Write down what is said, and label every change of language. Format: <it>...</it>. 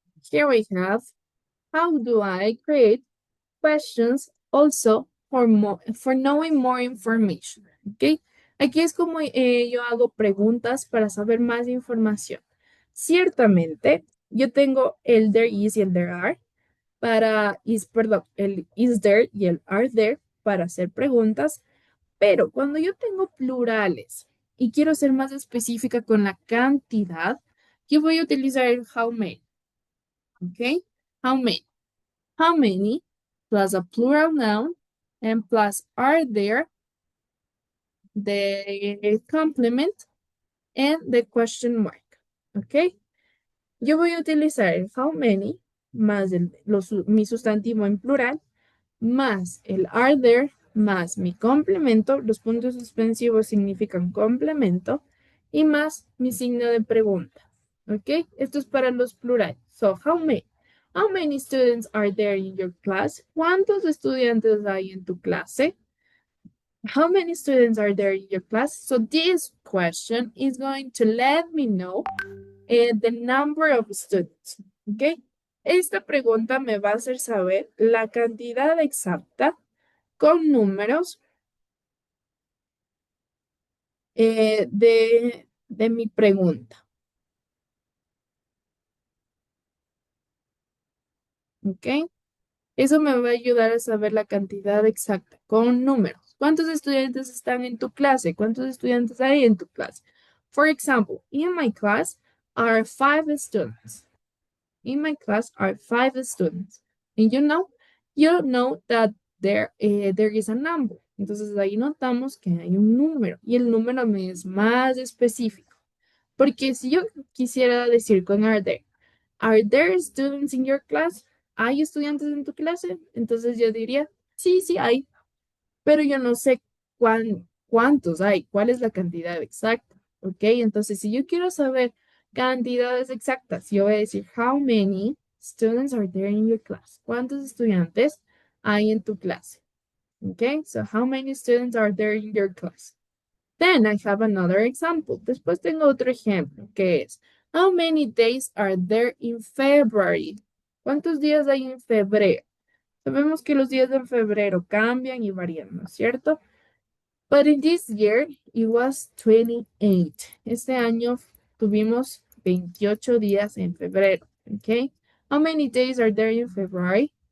<en>Here we have, how do I create questions also for knowing more information? ¿Ok?</en> <es>Aquí es como yo hago preguntas para saber más información. Ciertamente, yo tengo el there is y el there are perdón, el is there y el are there para hacer preguntas, pero cuando yo tengo plurales y quiero ser más específica con la cantidad, yo voy a utilizar el how many.</es> <en>¿Ok? How many? How many plus a plural noun and plus are there, the complement and the question mark. ¿Ok?</en> <es>Yo voy a utilizar el how many más mi sustantivo en plural más el are there más mi complemento. Los puntos suspensivos significan complemento y más mi signo de pregunta. ¿Ok? Esto es para los plurales.</es> <en>So, how many? How many students are there in your class?</en> <es>¿Cuántos estudiantes hay en tu clase?</es> <en>How many students are there in your class? So this question is going to let me know the number of students. ¿Ok?</en> <es>Esta pregunta me va a hacer saber la cantidad exacta con números de mi pregunta. ¿Ok? Eso me va a ayudar a saber la cantidad exacta con números. ¿Cuántos estudiantes están en tu clase? ¿Cuántos estudiantes hay en tu clase?</es> <en>For example, in my class are 5 students. In my class are 5 students. And you know that there is a number.</en> <es>Entonces ahí notamos que hay un número y el número me es más específico. Porque si yo quisiera decir con</es> <en>are there students in your class?</en> <es>¿Hay estudiantes en tu clase? Entonces yo diría, sí, sí hay, pero yo no sé cuántos hay, cuál es la cantidad exacta, ¿ok? Entonces si yo quiero saber cantidades exactas, yo voy a decir,</es> <en>how many students are there in your class?</en> <es>¿Cuántos estudiantes hay en tu clase? ¿Ok?</es> <en>So how many students are there in your class? Then I have another example.</en> <es>Después tengo otro ejemplo, que es,</es> <en>how many days are there in February?</en> <es>¿Cuántos días hay en febrero? Sabemos que los días de febrero cambian y varían, ¿no es cierto?</es> <en>But in this year, it was 28.</en> <es>Este año tuvimos 28 días en febrero, ¿ok?</es> <en>How many days are there in February?</en>